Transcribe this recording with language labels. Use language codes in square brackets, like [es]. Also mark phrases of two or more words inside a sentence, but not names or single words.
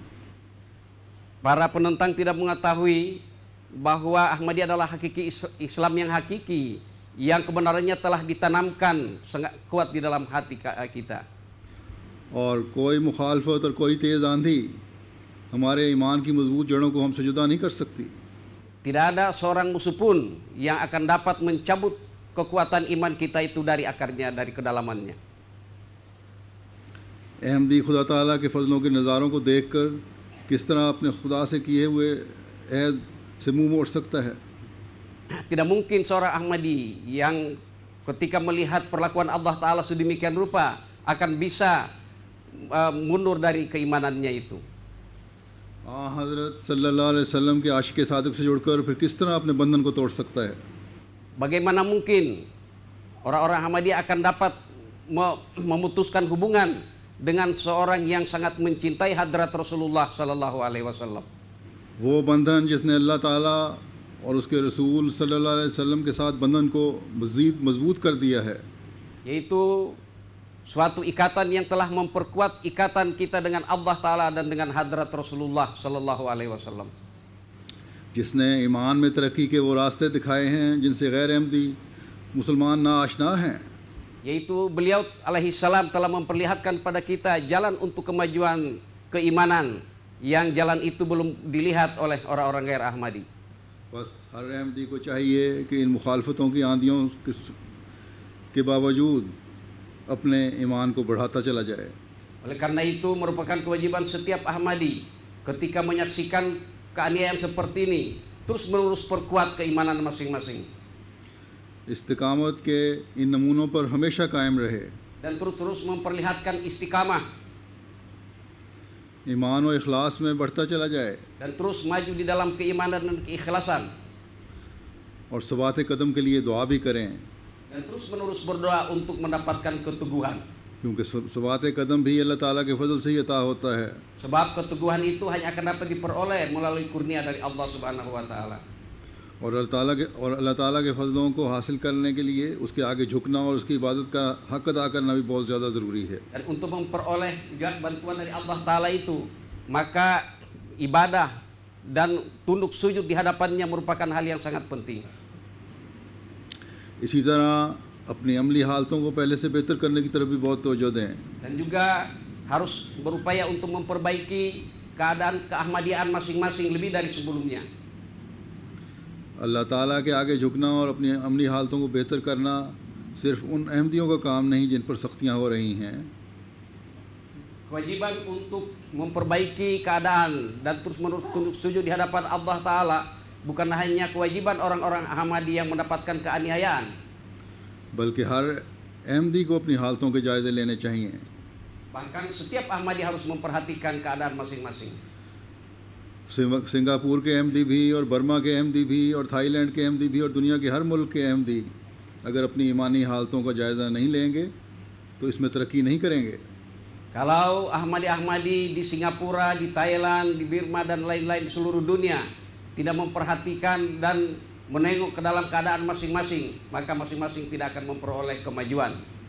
[id] Para penentang tidak mengetahui bahwa Ahmadiyah adalah hakiki Islam yang hakiki, yang kebenarannya telah ditanamkan sangat kuat di dalam hati kita. [ur] اور کوئی مخالفت اور کوئی تیز آندھی ہمارے ایمان کی مضبوط جڑوں کو ہم سے جدا نہیں کر سکتی. [id] Tidak ada seorang musuh pun yang akan dapat mencabut kekuatan iman kita itu dari akarnya, dari kedalamannya. [ur] احمدی خدا تعالیٰ کے فضلوں کے نظاروں کو دیکھ کر کس طرح اپنے خدا سے کیے ہوئے عہد سے منہ موڑ سکتا ہے? [id] Tidak mungkin seorang Ahmadi yang ketika melihat perlakuan Allah Ta'ala sedemikian rupa akan bisa mundur dari keimanannya itu. [ur] حضرت [ar] صلى الله عليه وسلم [ur] کے عاشق صادق سے جڑ کر پھر کس طرح اپنے بندھن کو توڑ سکتا ہے? [id] Bagaimana mungkin orang-orang Ahmadiyah akan dapat memutuskan hubungan dengan seorang yang sangat mencintai hadrat Rasulullah [ar] صلى الله عليه وسلم? [ur] وہ بندھن جس نے اللہ تعالیٰ اور اس کے رسول [ar] صلى الله عليه وسلم [ur] کے ساتھ بندھن کو مزید مضبوط کر دیا ہے, [id] yaitu suatu ikatan yang telah memperkuat ikatan kita dengan Allah Ta'ala dan dengan hadrat Rasulullah [ar] صلى الله عليه وسلم. [ur] جس نے ایمان میں ترقی کے وہ راستے دکھائے ہیں جن سے غیر احمدی مسلمان نا آشنا ہیں, [id] Yaitu beliau [ar] عليه السلام [id] telah memperlihatkan pada kita jalan untuk kemajuan keimanan yang jalan itu belum dilihat oleh orang-orang ghair Ahmadi. [ur] بس ہر احمدی کو چاہیے کہ ان مخالفتوں کی آندھیوں کے باوجود اپنے ایمان کو بڑھاتا چلا جائے. [id] Oleh karena itu merupakan kewajiban setiap Ahmadi ketika menyaksikan keaniayaan seperti ini terus menerus perkuat keimanan masing-masing [ur] استقامت کے ان نمونوں پر ہمیشہ قائم رہے. [id] dan terus-terus memperlihatkan istiqamah [ur] ایمان اور اخلاص میں بڑھتا چلا جائے [id] dan terus maju di dalam keimanan dan keikhlasan [ur] اور ثبات قدم کے لیے دعا بھی کریں, [id] dan terus menerus berdoa untuk mendapatkan keteguhan. [ur] کیونکہ ثبات قدم بھی اللہ تعالیٰ کے فضل سے ہی عطا ہوتا ہے. [id] Sebab keteguhan itu hanya akan dapat diperoleh melalui kurnia dari Allah [ar] سبحانه وتعالى. [ur] اور اللہ تعالیٰ کے فضلوں کو حاصل کرنے کے لیے اس کے آگے جھکنا اور اس کی عبادت کا حق ادا کرنا بھی بہت زیادہ ضروری ہے. [id] Dan untuk memperoleh juga bantuan dari Allah taala itu, maka ibadah dan tunduk sujud di hadapannya merupakan hal yang sangat penting. [ur] اسی طرح اپنی عملی حالتوں کو پہلے سے بہتر کرنے کی طرف بھی بہت توجہ دیں. [id] Dan juga harus berupaya untuk memperbaiki keadaan keahmadian masing-masing lebih dari sebelumnya. [ur] اللہ تعالیٰ کے آگے جھکنا اور اپنی عملی حالتوں کو بہتر کرنا صرف ان احمدیوں کا کام نہیں جن پر سختیاں ہو رہی ہیں. [id] Kewajiban untuk memperbaiki keadaan dan terus-menerus tunduk sujud di hadapan Allah taala bukan hanya kewajiban orang-orang Ahmadi yang mendapatkan keaniayaan, [ur] بلکہ ہر احمدی کو اپنی حالتوں کے جائزے لینے چاہییں. [id] bahkan setiap Ahmadi harus memperhatikan keadaan masing-masing. [ur] سنگاپور کے احمدی بھی اور برما کے احمدی بھی اور تھائی لینڈ کے احمدی بھی اور دنیا کے ہر ملک کے احمدی اگر اپنی ایمانی حالتوں کا جائزہ نہیں لیں گے تو اس میں ترقی نہیں کریں گے. [id] Kalau Ahmadi-Ahmadi di Singapura, di Thailand, di Burma dan lain-lain di seluruh dunia tidak memperhatikan dan menengok ke dalam keadaan masing-masing, maka masing-masing tidak akan memperoleh kemajuan.